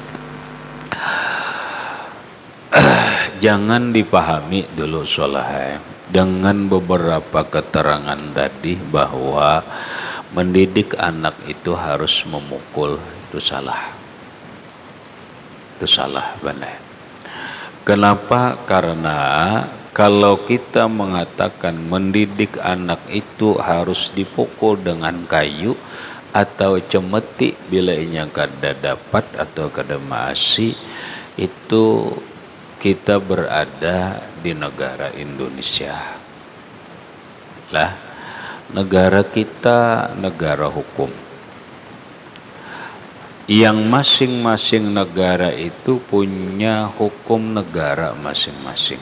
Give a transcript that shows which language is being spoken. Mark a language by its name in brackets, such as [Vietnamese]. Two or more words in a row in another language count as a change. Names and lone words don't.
[Indonesian] Jangan dipahami dulu soleh dengan beberapa keterangan tadi bahwa mendidik anak itu harus memukul, itu salah. Itu salah benar. Kenapa? Karena kalau kita mengatakan mendidik anak itu harus dipukul dengan kayu atau cemeti bila [Banjar] inya kada dapat atau kada maasi, [Indonesian] itu kita berada di negara Indonesia. Lah, negara kita negara hukum. Yang masing-masing negara itu punya hukum negara masing-masing.